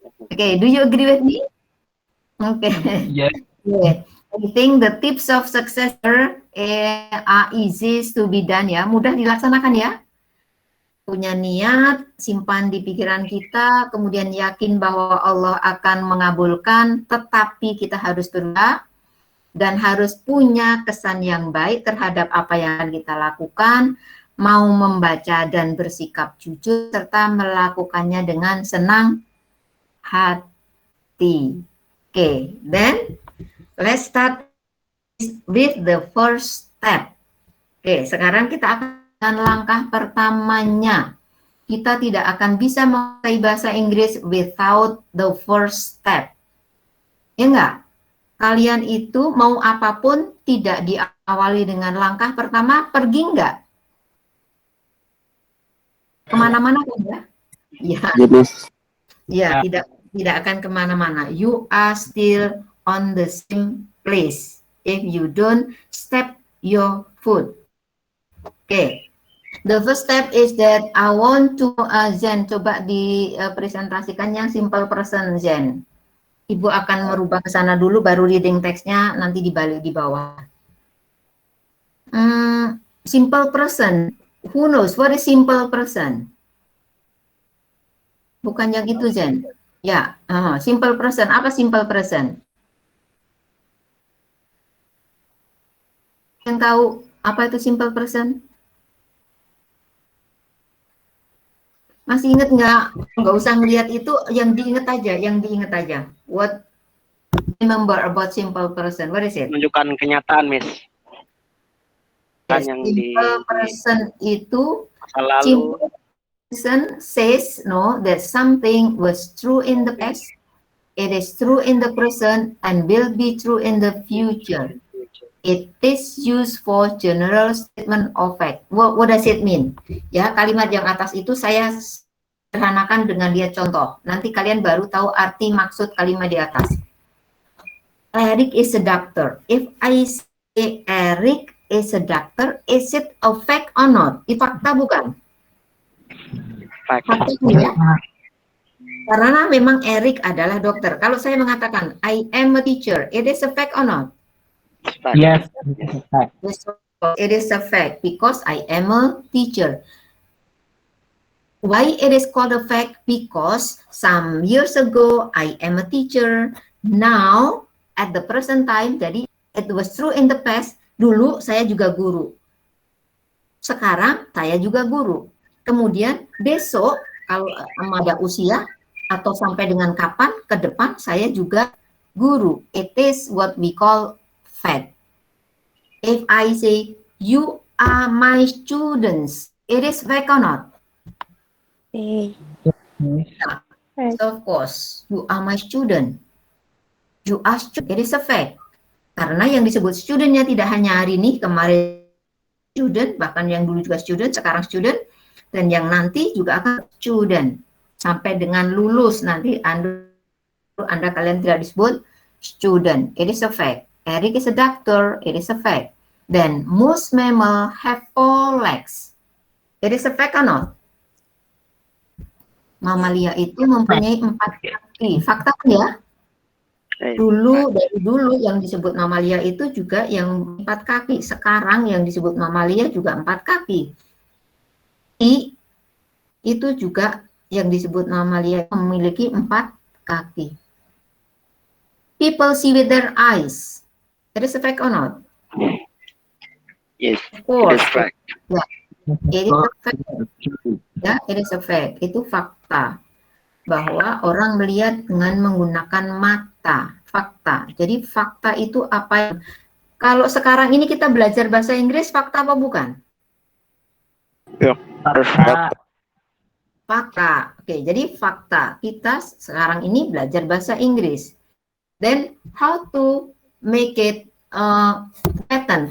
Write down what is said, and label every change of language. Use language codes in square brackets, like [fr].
[en] Okay, do you agree with me? Okay. Yes. Yeah. I think the tips of success are easy to be done [id] ya, mudah dilaksanakan ya. Punya niat, simpan di pikiran kita, kemudian yakin bahwa Allah akan mengabulkan, tetapi kita harus berusaha dan harus punya kesan yang baik terhadap apa yang kita lakukan, mau membaca dan bersikap jujur, serta melakukannya dengan senang hati. [en] Okay, then let's start with the first step. [id] Oke, sekarang kita akan langkah pertamanya. Kita tidak akan bisa menguasai bahasa Inggris [en] without the first step. [id] Ya enggak? Kalian itu mau apapun tidak diawali dengan langkah pertama, pergi enggak? Kemana-mana kan ya? Ya. Ya, tidak akan kemana-mana. [en] You are still on the same place if you don't step your foot. Okay. The first step is that I want to Zen, [id] coba dipresentasikan yang simple present, [en] Zen. [id] Ibu akan merubah ke sana dulu, baru reading teksnya nanti dibalik di bawah. [en] Simple present. Who knows what is simple present? [id] Bukan yang itu, Zen. Ya, simple present. Apa simple present? Yang tahu apa itu simple present? Masih ingat nggak? Nggak usah ngeliat itu, yang diingat aja. [en] What remember about simple present? What is it? [id] Menunjukkan kenyataan, Miss. [en] Yes, [id] Yang simple present itu lalu. [en] Simple present says that something was true in the past, it is true in the present, and will be true in the future. It is used for general statement of fact. What does it mean? [id] Ya, kalimat yang atas itu saya sederhanakan dengan lihat contoh. Nanti kalian baru tahu arti maksud kalimat di atas. [en] Eric is a doctor. If I say Eric is a doctor, is it a fact or not? [id] Itu fakta bukan? Fakta ya. Karena memang Eric adalah dokter. Kalau saya mengatakan [en] I am a teacher, it is a fact or not? Yes, it is a fact. It is a fact because I am a teacher. Why it is called a fact? Because some years ago I am a teacher. Now at the present time, [id] jadi [en] it was true in the past. [id] Dulu saya juga guru. Sekarang saya juga guru. Kemudian besok kalau ada usia atau sampai dengan kapan ke depan saya juga guru. [en] It is what we call fact. If I say you are my students, it is fact or not? Of course, you are my student. You are student, it is a fact. [id] Karena yang disebut studentnya tidak hanya hari ini, kemarin student, bahkan yang dulu juga student, sekarang student, dan yang nanti juga akan student sampai dengan lulus nanti Anda kalian tidak disebut student. [en] It is a fact. Eric is a doctor. It is a fact. Then most mammal have 4 legs. It is a fact or not? [id] Mamalia itu mempunyai 4 kaki. Fakta ya? Dari dulu yang disebut mamalia itu juga yang 4 kaki. Sekarang yang disebut mamalia juga 4 kaki. Itu juga yang disebut mamalia memiliki 4 kaki. [en] People see with their eyes. It is a fact or not? Yes, Of course. it is fact. Yeah. It is a fact. [id] Ya, [en] it is a fact. [id] Itu fakta. Bahwa orang melihat dengan menggunakan mata. Fakta. Jadi fakta itu apa? Kalau sekarang ini kita belajar bahasa Inggris, fakta apa bukan? Ya, Fakta. Fakta. Oke, jadi fakta. Kita sekarang ini belajar bahasa Inggris. [en] Then how to make it pattern?